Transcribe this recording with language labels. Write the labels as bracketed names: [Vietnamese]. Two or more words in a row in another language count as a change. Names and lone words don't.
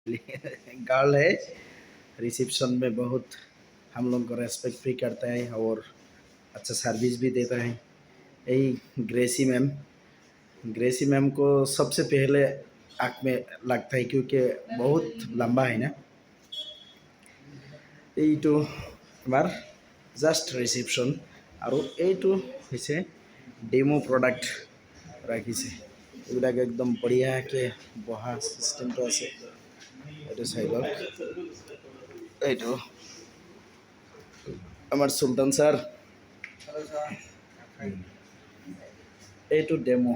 [Hindi] गर्ल है। रिसेप्शन में बहुत हम लोग को रेस्पेक्ट भी करता है और अच्छा सर्विस भी देता है। यही ग्रेसी मैम को सबसे पहले आँख में लगता है क्योंकि बहुत लंबा है ना। [Assamese] এইটো আমার জাস্ট রিসেপশন আৰু এইটো হৈছে [English] demo product [Assamese] ৰাখিছে। এইবিলাক একদম বঢ়িয়াকৈ বহা চিষ্টেমটো আছে। এইটো চাই লওক। এইটো আমাৰ চুলতান ছাৰ, এইটো ডেমো।